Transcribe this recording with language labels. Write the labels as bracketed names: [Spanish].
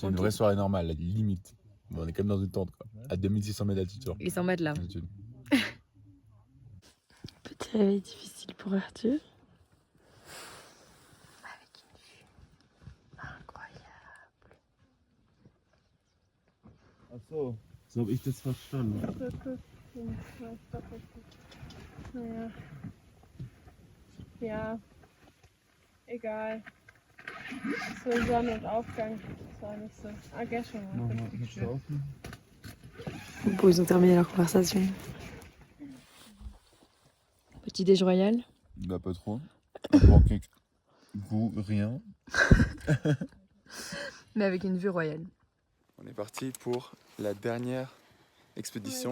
[French] C'est une vraie soirée normale, là, limite. On est quand même dans une tente quoi, à 2600 mètres d'altitude. Et sans matelas. Petit réveil difficile pour Arthur. Avec une vue incroyable. [German] Ach so, so habe ich das verstanden. Naja. Ja. Egal. So Sonnenaufgang. Das war nicht so. Ah, gestern war richtig schön. [French] Bon, ils ont terminé leur conversation. Petit déj royal. Bah pas trop. Un pancake, goût, rien. Mais avec une vue royale. On est parti pour la dernière expédition.